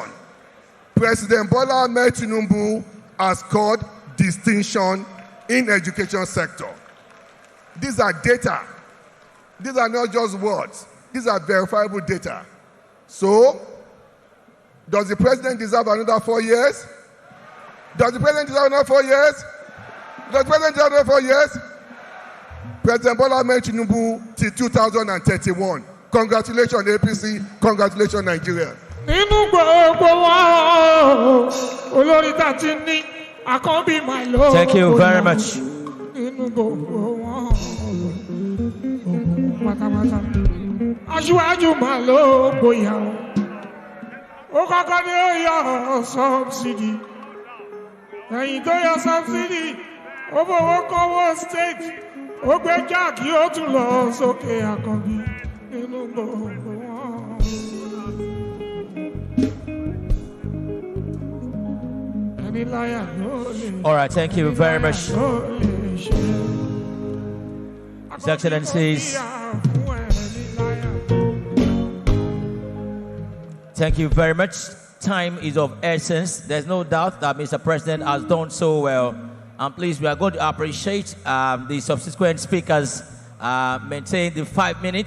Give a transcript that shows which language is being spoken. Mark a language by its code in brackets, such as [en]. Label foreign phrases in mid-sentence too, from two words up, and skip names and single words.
[en] President Bola Ahmed Tinubu has scored distinction in education sector. These are data. These are not just words. These are verifiable data. So, does the president deserve another 4 years? Does the president deserve another 4 years? Does the president deserve another 4 years? President Bola Ahmed Tinubu till 2031. Congratulations, APC. Congratulations, Nigeria. Thank you very much. [yo] Aṣíwájú máa ló gbóyà ó kọ́kọ́ ní ó yọ sọ́bsidì ẹ̀yìn tó yọ sọ́bsidì ó fowó kọ́wọ́ state ó gbé jáàkì ó tún lọ sókè àkànbí nínú gbogbo wọn. ẹni láyà ló lè. [en] All right, thank you very much. His Excellencies. Thank you very much. Time is of essence. There's no doubt that Mr. President has done so well. And please, we are going to appreciate the subsequent speakers maintain the 5 minutes.